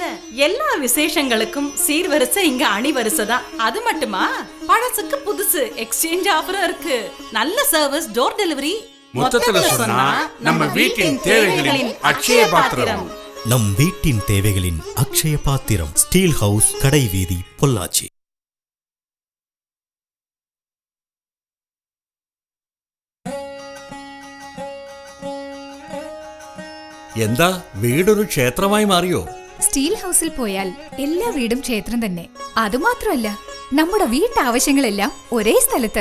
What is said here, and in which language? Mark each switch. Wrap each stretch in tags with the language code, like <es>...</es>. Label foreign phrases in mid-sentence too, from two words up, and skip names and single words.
<ta>எல்லா விசேஷங்களுக்கும் சீர்வரிசை இங்க அணிவரிசை தான். அது மட்டுமா, பழசுக்கு புதுசு</ta> <en>exchange offerum</en> <ta>இருக்கு. நல்ல சர்வீஸ்,</ta> <en>door delivery.</en> <ta>மொத்தத்துல சொன்னா நம்ம வீட்டின் தேவைகளின் அட்சய பாத்திரம். நம் வீட்டின் தேவைகளின் அக்ஷய பாத்திரம். ஸ்டீல் ஹவுஸ், கடை வீதி, பொள்ளாச்சி.</ta> <ml>എന്താ വീടൊരു ക്ഷേത്രമായി മാറിയോ? സ്റ്റീൽ ഹൗസിൽ പോയാൽ എല്ലാ വീടും ക്ഷേത്രം തന്നെ. അതുമാത്രമല്ല, നമ്മുടെ വീട്ടാവശ്യങ്ങളെല്ലാം ഒരേ സ്ഥലത്ത്.</ml>